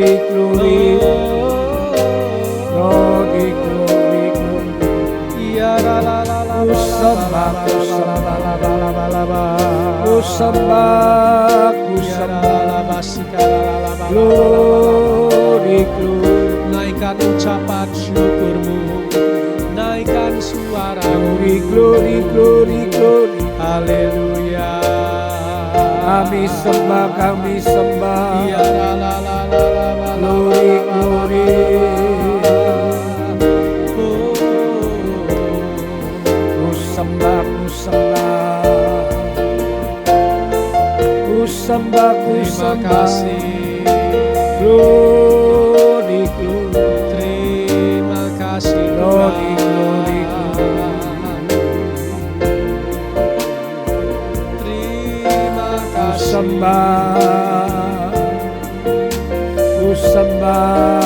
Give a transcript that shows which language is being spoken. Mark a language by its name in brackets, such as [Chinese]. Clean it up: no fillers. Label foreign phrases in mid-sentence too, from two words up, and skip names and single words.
[English] glory, glory, glory, glory. Ya la la la la. [Indonesian] Ku sembah, ku sembah, ku sembah. [English] Glory, glory. [Indonesian] Naikkan ucapan syukurmu, naikkan suara. [English] Glory, glory, glory, glory. [Indonesian] Haleluya. Kami sembah, kami sembah. Ya la la la la la. [English] Glory, glory. [Indonesian] Ku sembah, ku sembah. Ku sembah, ku sembah. [English] Glory, glory. [Indonesian] Terima kasih [English] Glory, glory, [Indonesian] terima kasih. Sembah, ku sembah.